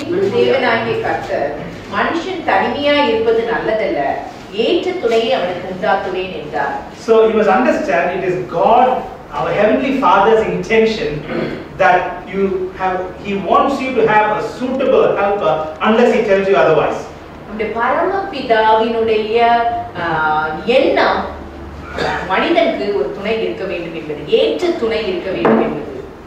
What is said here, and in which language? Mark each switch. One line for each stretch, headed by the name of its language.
Tamil: பின் தேவனாகிய கர்த்தர் மனுஷன் தனிமையாய் இருப்பது நல்லதல்ல, ஏற்ற துணையை அவனுக்கு உண்டாக்குவேன் என்றார்.
English: So you must understand, it is God, our heavenly Father's intention that He wants you to have a suitable helper unless He tells you otherwise.
Tamil: நம்முடைய பரமபிதாவினுடைய எண்ணம் மனிதனுக்கு ஒரு துணை இருக்க வேண்டும் என்பது, ஏற்ற துணை இருக்க வேண்டும் என்பது.